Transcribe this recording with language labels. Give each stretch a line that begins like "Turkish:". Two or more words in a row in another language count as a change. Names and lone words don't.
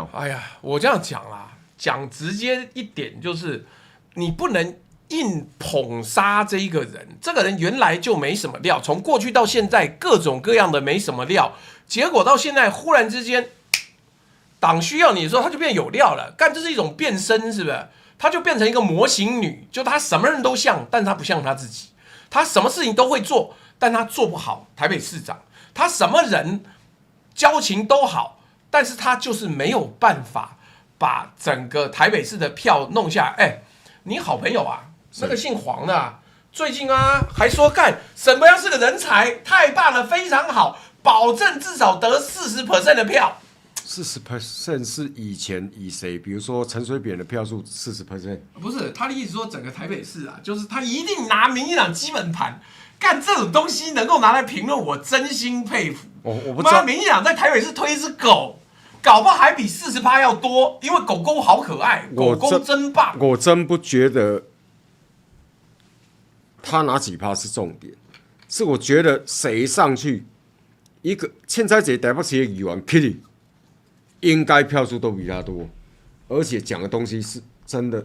Chinese: 哎呀，我這樣講啦，講直接一點就是你不能硬捧殺這一個人，這個人原來就沒什麼料，從過去到現在各種各樣的沒什麼料，結果到現在忽然之間，黨需要你的時候，他就變有料了。幹，這是一種變身，是不是？他就變成一個模型女，就他什麼人都像，但他不像他自己。他什麼事情都會做，但他做不好台北市長。他什麼人交情都好，但是他就是沒有辦法把整個台北市的票弄下來。你好朋友啊，那個姓黃的啊，最近啊還說幹沈伯洋是個人才，太棒了，非常好，保證至少得40% 的票。 40% 是以前以誰？比如說陳水扁的票數40%，不是他的意思說整個台北市啊，就是他一定拿民進黨基本盤，幹這種東西能夠拿來評論，我真心佩服。我不知道民進黨在台北市推一隻狗，搞不好還比40%要多，因為狗狗好可愛，狗狗真棒。我真不覺得他拿幾趴是重點，是我覺得誰上去一個現在這台北市的議員 Kitty 應該票數都比他多，而且講的東西是真的